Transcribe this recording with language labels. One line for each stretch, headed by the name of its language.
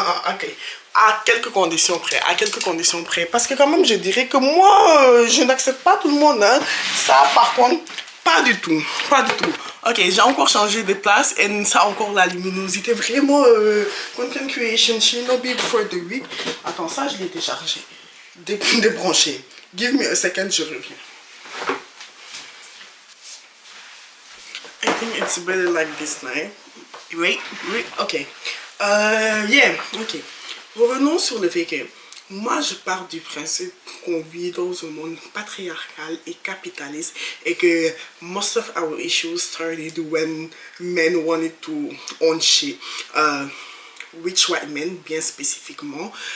French: Ok, à quelques conditions près, parce que quand même je dirais que moi, je n'accepte pas tout le monde, hein. Ça par contre, pas du tout. Ok, j'ai encore changé de place et ça a encore la luminosité.
English: Vraiment, content creation, Shinobi for the week.
French: Attends, ça je l'ai déchargé. Débranché.
English: Give me a second,
French: je reviens.
English: I think it's better like this now. Wait, ok. Yeah, ok.
French: Revenons sur le fait que moi je pars du principe qu'on vit dans un monde patriarcal et capitaliste et que
English: most of our issues started when men wanted to own shit, rich white men
French: bien spécifiquement.